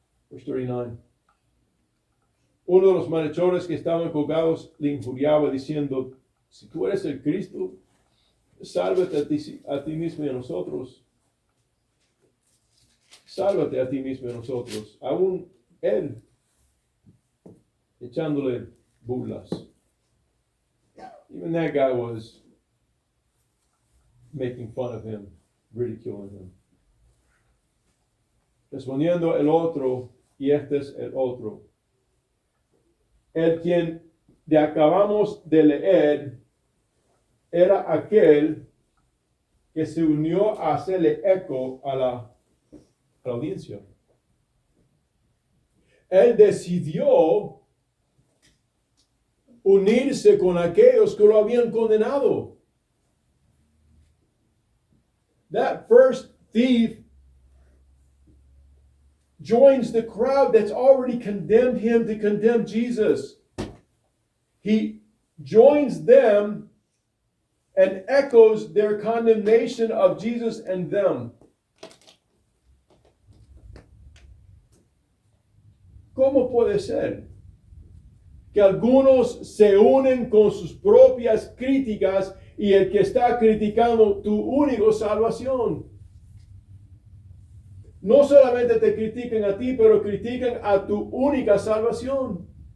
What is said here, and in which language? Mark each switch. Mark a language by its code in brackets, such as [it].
[en] Verse 39. [es] Uno de los malhechores que estaban colgados le injuriaba diciendo, si tú eres el Cristo, sálvate a ti mismo y a nosotros. Sálvate a ti mismo y a nosotros. Aún él, echándole burlas. [en] Even that guy was making fun of him, ridiculing him. [es] Respondiendo el otro, y este es el otro. El quien de acabamos de leer era aquel que se unió a hacerle eco a la audiencia. Él decidió unirse con aquellos que lo habían condenado. [en] That first thief joins the crowd that's already condemned him to condemn Jesus. He joins them and echoes their condemnation of Jesus and them. [es] ¿Cómo puede ser que algunos se unen con sus propias críticas y el que está criticando tu única salvación? No solamente te critican a ti, pero critican a tu única salvación.